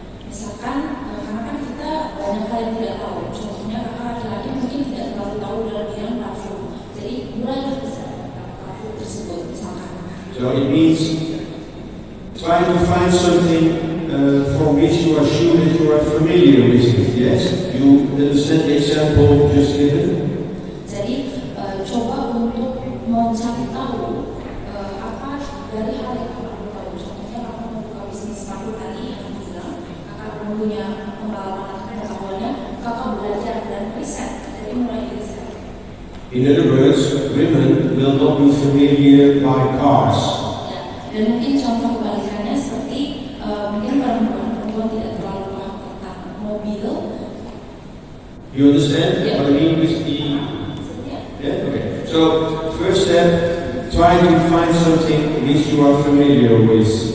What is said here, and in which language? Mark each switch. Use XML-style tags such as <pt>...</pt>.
<id>Misalkan, karena kan kita banyak hal yang tidak tahu. Contohnya kakak laki-laki mungkin tidak terlalu tahu dalam bidang parfum. Jadi mulai bisa parfum tersebut misalkan.</id> <en>So it means try to find something from which you are sure that you are familiar with it. Yes, you understand the example just given.</en> <id>Jadi coba untuk mencari tahu apa dari hal yang kamu tahu. Contohnya kamu membuka bisnis parfum tadi yang bilang kakak punya pengalaman atau pengetahuannya, kakak belajar dan riset. Jadi mulai riset.</id> <en>In other words, women will not be familiar by cars.</en> <id>Ya, dan mungkin contoh kebalikannya seperti mungkin perempuan tidak terlalu paham tentang mobil.</id> <en>You understand what I mean with the? Yeah. Okay. So first step, try to find something which you are familiar with.</en>